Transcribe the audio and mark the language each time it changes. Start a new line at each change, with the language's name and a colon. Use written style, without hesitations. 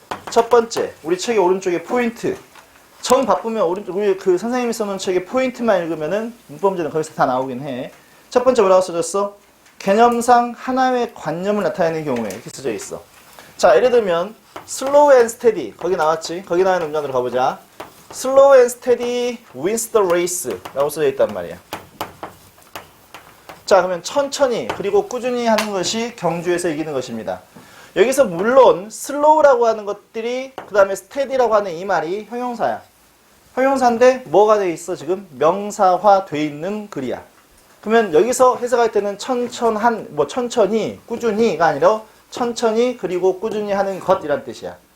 Korean: 첫 번째, 우리 책의 오른쪽에 포인트. 정 바쁘면 오른쪽 우리 그 선생님이 써놓은 책의 포인트만 읽으면은 문법 문제는 거기서 다 나오긴 해. 첫 번째 뭐라고 써졌어? 개념상 하나의 관념을 나타내는 경우에 이렇게 써져 있어. 자, 예를 들면 slow and steady 거기 나왔지? 거기 나오는 문장으로 가보자.
English: slow and steady wins the race
Korean: 라고 써져 있단 말이야. 자, 그러면 천천히 그리고 꾸준히 하는 것이 경주에서 이기는 것입니다. 여기서 물론 slow라고 하는 것들이 그 다음에 steady라고 하는 이 말이 형용사야. 형용사인데 뭐가 돼 있어 지금? 명사화 돼 있는 글이야. 그러면 여기서 해석할 때는 천천히 꾸준히가 아니라 천천히 그리고 꾸준히 하는 것이란 뜻이야.